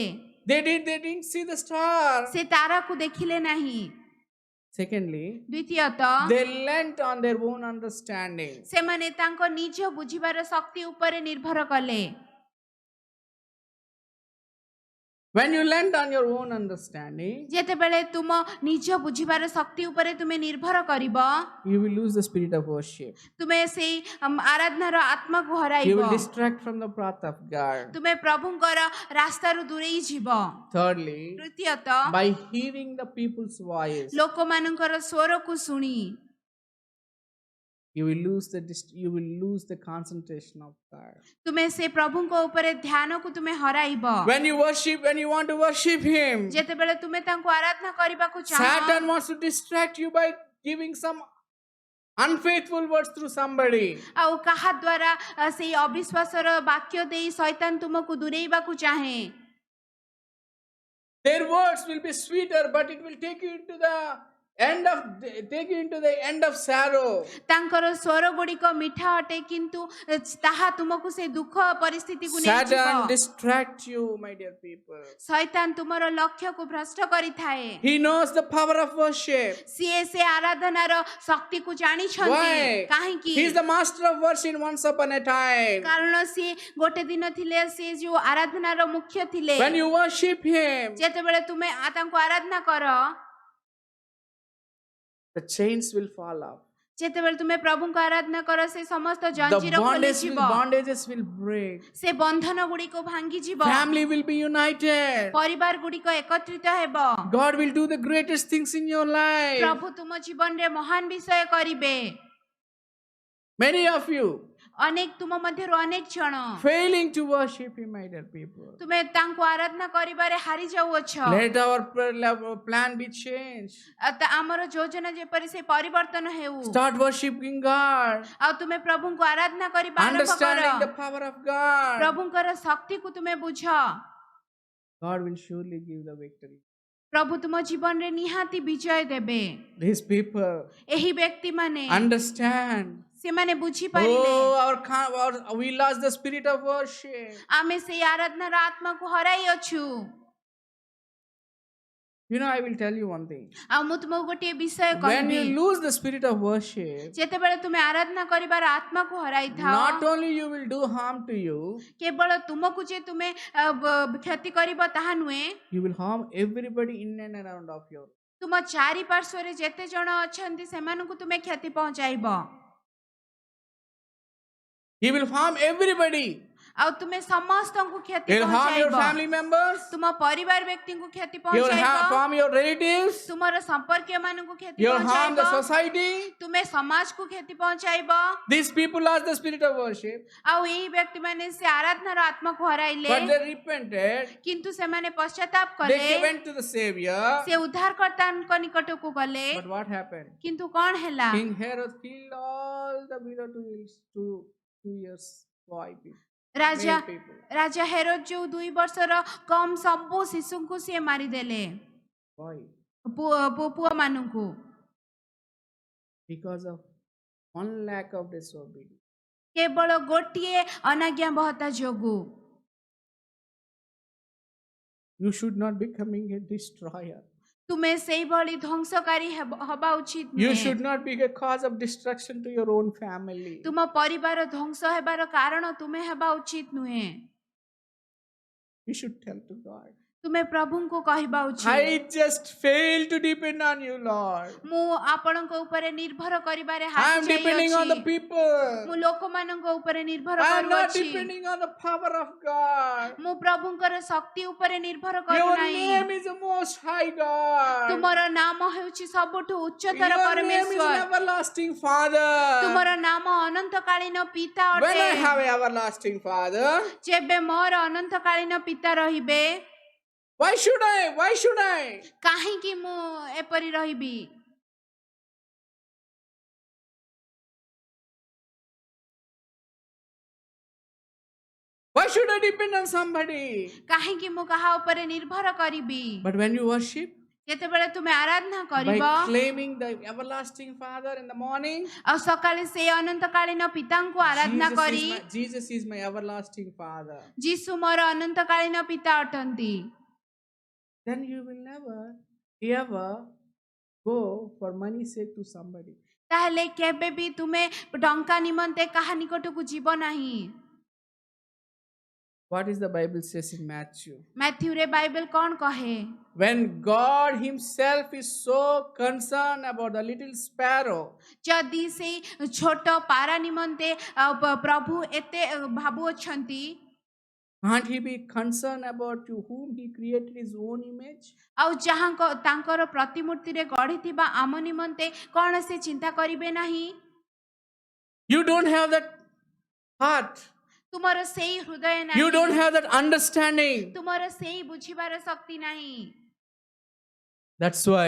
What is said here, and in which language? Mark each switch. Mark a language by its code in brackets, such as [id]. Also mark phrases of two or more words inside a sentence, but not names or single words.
[en] They didn't see the star. [or] ସେ ତାରାକୁ ଦେଖିଲେ ନାହିଁ [en] Secondly, [or] ଦ୍ୱିତୀୟତଃ [en] they leant on their own understanding. [or] ସେମାନେ ତାଙ୍କ ନିଜ ବୁଝିବାର ଶକ୍ତି ଉପରେ ନିର୍ଭର କଲେ [en] When you leant on your own understanding, [or] ଯେତେବେଳେ ତୁମ ନିଜ ବୁଝିବାର ଶକ୍ତି ଉପରେ ତୁମେ ନିର୍ଭର କରିବ [en] you will lose the spirit of worship. [or] ତୁମେ ସେଇ ଆରାଧନାର ଆତ୍ମାକୁ [en] You [or] ହରାଇବ [en] will distract from the path of God. [or] ତୁମେ ପ୍ରଭୁଙ୍କର ରାସ୍ତାରୁ ଦୂରେଇ ଯିବ [en] Thirdly, [or] ତୃତୀୟତଃ [en] by hearing the people's voice, [or] ଲୋକମାନଙ୍କର ସ୍ୱରକୁ ଶୁଣି [en] you will lose the concentration of God. [or] ତୁମେ ସେ ପ୍ରଭୁଙ୍କ ଉପରେ ଧ୍ୟାନକୁ ତୁମେ ହରାଇବ [en] When you want to worship Him, [or] ଯେତେବେଳେ ତୁମେ ତାଙ୍କୁ ଆରାଧନା କରିବାକୁ ଚାହଁ [en] Satan wants to distract you by giving some unfaithful words through somebody. [or] ଆଉ କାହା ଦ୍ୱାରା ସେଇ ଅବିଶ୍ୱାସର ବାକ୍ୟ ଦେଇ ଶୈତାନ ତୁମକୁ ଦୂରେଇବାକୁ ଚାହେଁ [en] Their words will be sweeter, but it will take you into the end of sorrow. [or] ତାଙ୍କର ସ୍ୱର ଗୁଡ଼ିକ ମିଠା ଅଟେ କିନ୍ତୁ ତାହା ତୁମକୁ ସେ ଦୁଃଖ ପରିସ୍ଥିତିକୁ [en] Satan [or] ନେଇଯିବ [en] distract you, my dear people. [or] ଶୈତାନ ତୁମର ଲକ୍ଷ୍ୟକୁ ଭ୍ରଷ୍ଟ କରିଥାଏ [en] He knows the power of worship. [or] ସିଏ ସେ ଆରାଧନାର ଶକ୍ତିକୁ ଜାଣିଛନ୍ତି [en] Why? [or] କାହିଁକି [en] He is the master of worship once upon a time. [or] କାରଣ ସିଏ ଗୋଟେ ଦିନ ଥିଲେ ସେ ଯୋଉ ଆରାଧନାର ମୁଖ୍ୟ ଥିଲେ [en] When you worship Him, [or] ଯେତେବେଳେ ତୁମେ ତାଙ୍କୁ ଆରାଧନା କର [en] the chains will fall off. [or] ଯେତେବେଳେ ତୁମେ ପ୍ରଭୁଙ୍କ ଆରାଧନା କର ସେ ସମସ୍ତ [en] the [or] ଜଞ୍ଜିର ଖୋଲିଯିବ, [en] bondages will break. [or] ସେ ବନ୍ଧନ ଗୁଡ଼ିକ ଭାଙ୍ଗିଯିବ, [en] Family will be united. [or] ପରିବାର ଗୁଡ଼ିକ ଏକତ୍ରିତ ହେବ, [en] God will do the greatest things in your life. [or] ପ୍ରଭୁ ତୁମ ଜୀବନରେ ମହାନ ବିଷୟ କରିବେ। [en] Many of you [or] ଅନେକ ତୁମ ମଧ୍ୟରୁ ଅନେକ ଜଣ [en] failing to worship Him, my dear people. [or] ତୁମେ ତାଙ୍କୁ ଆରାଧନା କରିବାରେ ହାରି ଯାଉଅଛ। [en] Let our plan be changed. [or] ଆମର ଯୋଜନା ଯେପରି ସେ ପରିବର୍ତ୍ତନ ହେଉ। [en] Start worshiping God. [or] ଆଉ ତୁମେ ପ୍ରଭୁଙ୍କୁ ଆରାଧନା କରିବା ଆରମ୍ଭ କର। [en] Understanding the power of God. [or] ପ୍ରଭୁଙ୍କର ଶକ୍ତିକୁ ତୁମେ ବୁଝ। [en] God will surely give the victory. [or] ପ୍ରଭୁ ତୁମ ଜୀବନରେ ନିହାତି ବିଜୟ ଦେବେ। [en] These people [or] ଏହି ବ୍ୟକ୍ତିମାନେ [en] understand. [or] ସେମାନେ ବୁଝିପାରିଲେ [en] Oh, we lost the spirit of worship. [or] ଆମେ ସେଇ ଆରାଧନାର ଆତ୍ମାକୁ ହରାଇ ଅଛୁ। [en] You know, I will tell you one thing. [or] ଆଉ ମୁଁ ତୁମକୁ ଗୋଟିଏ ବିଷୟ [en] When [or] କହିବି, [en] you lose the spirit of worship, [or] ଯେତେବେଳେ ତୁମେ ଆରାଧନା କରିବାର ଆତ୍ମାକୁ ହରାଇଥାଅ, [en] not only you will do harm to you, [or] କେବଳ ତୁମକୁ ଯେ ତୁମେ କ୍ଷତି କରିବ ତାହା ନୁହେଁ, [en] you will harm everybody in and around of you. [or] ତୁମ ଚାରିପାର୍ଶ୍ୱରେ ଯେତେ ଜଣ ଅଛନ୍ତି ସେମାନଙ୍କୁ ତୁମେ କ୍ଷତି ପହଞ୍ଚାଇବ। [en] He will harm everybody. [or] ଆଉ ତୁମେ ସମସ୍ତଙ୍କୁ କ୍ଷତି [en] He will harm your [or] ପହଞ୍ଚାଇବ। [en] family members. [or] ତୁମ ପରିବାର ବ୍ୟକ୍ତିଙ୍କୁ କ୍ଷତି [en] He will [or] ପହଞ୍ଚାଇବ, [en] harm your relatives. [or] ତୁମର ସମ୍ପର୍କୀୟ ମାନଙ୍କୁ କ୍ଷତି [en] He will harm the [or] ପହଞ୍ଚାଇବ, [en] society. [or] ତୁମେ ସମାଜକୁ କ୍ଷତି ପହଞ୍ଚାଇବ। [en] These people lost the spirit of worship, [or] ଆଉ ଏହି ବ୍ୟକ୍ତିମାନେ ସେ ଆରାଧନାର ଆତ୍ମାକୁ ହରାଇଲେ, [en] but they repented. [or] କିନ୍ତୁ ସେମାନେ ପଶ୍ଚାତାପ [en] They [or] କଲେ, [en] went to the Savior. [or] ସେ ଉଦ୍ଧାରକର୍ତ୍ତାଙ୍କ ନିକଟକୁ ଗଲେ। [en] But what happened? [or] କିନ୍ତୁ କଣ ହେଲା? [en] King Herod killed all the below 2 years boy people. [or] ରାଜା [en] Male people. [or] ରାଜା ହେରୋଦ ଯୋଉ 2 ବର୍ଷର କମ ସବୁ ଶିଶୁଙ୍କୁ ସିଏ ମାରିଦେଲେ, [en] Why? [or] ପୁଅ ମାନଙ୍କୁ, [en] Because of one lack of disobedience. [or] କେବଳ ଗୋଟିଏ ଅନାଜ୍ଞାବହତା ଯୋଗୁ। [en] You should not becoming a destroyer. [or] ତୁମେ ସେଇଭଳି ଧ୍ୱଂସକାରୀ ହବା ଉଚିତ [en] You [or] ନୁହେଁ। [en] should not be a cause of destruction to your own family. [or] ତୁମ ପରିବାର ଧ୍ୱଂସ ହେବାର କାରଣ ତୁମେ ହେବା ଉଚିତ ନୁହେଁ। [en] You should tell to God, [or] ତୁମେ ପ୍ରଭୁଙ୍କୁ କହିବା ଉଚିତ, [en] I just failed to depend on you, Lord. [or] ମୁଁ ଆପଣଙ୍କ ଉପରେ ନିର୍ଭର କରିବାରେ [en] I [or] ହାରି [en] am depending on the [or] ଯାଇଅଛି। [en] people. [or] ମୁଁ ଲୋକମାନଙ୍କ ଉପରେ ନିର୍ଭର [en] I am not [or] କରୁଅଛି। [en] depending on the power of God. [or] ମୁଁ ପ୍ରଭୁଙ୍କର ଶକ୍ତି ଉପରେ ନିର୍ଭର [en] Your [or] କରୁନାହିଁ। [en] name is the most high God. [or] ତୁମର ନାମ ହେଉଛି ସବୁଠୁ ଉଚ୍ଚତର [en] Your name is [or] ପରମେଶ୍ୱର। [en] an everlasting Father. [or] ତୁମର ନାମ ଅନନ୍ତକାଳୀନ ପିତା [en] When [or] ଅଟେ। [en] I have an everlasting Father, [or] ଯେବେ ମୋର ଅନନ୍ତକାଳୀନ ପିତା ରହିବେ, [en] why should I? Why should I? [or] କାହିଁକି ମୁଁ ଏପରି ରହିବି? [en] Why should I depend on somebody? [or] କାହିଁକି ମୁଁ କାହା ଉପରେ ନିର୍ଭର କରିବି? [en] But when you worship, [or] ଯେତେବେଳେ ତୁମେ ଆରାଧନା କରିବ, [en] by claiming the everlasting Father in the morning, [or] ଆଉ ସକାଳେ ସେ ଅନନ୍ତକାଳୀନ ପିତାଙ୍କୁ ଆରାଧନା କରି, [en] Jesus is my everlasting Father, [or] ଯୀଶୁ ମୋର ଅନନ୍ତକାଳୀନ ପିତା ଅଟନ୍ତି, [en] then you will never ever go for money's sake to somebody. [or] ତାହେଲେ କେବେ ବି ତୁମେ ଟଙ୍କା ନିମନ୍ତେ କାହା ନିକଟକୁ ଯିବ ନାହିଁ। [en] What is the Bible says in Matthew? [or] ମାଥ୍ୟୁରେ ବାଇବେଲ କଣ କହେ? [en] When God Himself is so concerned about the little sparrow, [or] ଯଦି ସେଇ ଛୋଟ ପାରା ନିମନ୍ତେ ପ୍ରଭୁ ଏତେ ଭାବୁଅଛନ୍ତି, [en] can't He be concerned about you whom He created His own image? [or] ଆଉ ଯାହାଙ୍କ ତାଙ୍କର ପ୍ରତିମୂର୍ତ୍ତିରେ ଗଢ଼ିଥିବା ଆମ ନିମନ୍ତେ କଣ ସେ ଚିନ୍ତା କରିବେ ନାହିଁ? [en] You don't have that heart. [or] ତୁମର ସେଇ ହୃଦୟ [en] You don't [or] ନାହିଁ, [en] have that understanding. [or] ତୁମର ସେଇ ବୁଝିବାର ଶକ୍ତି ନାହିଁ। [en] That's why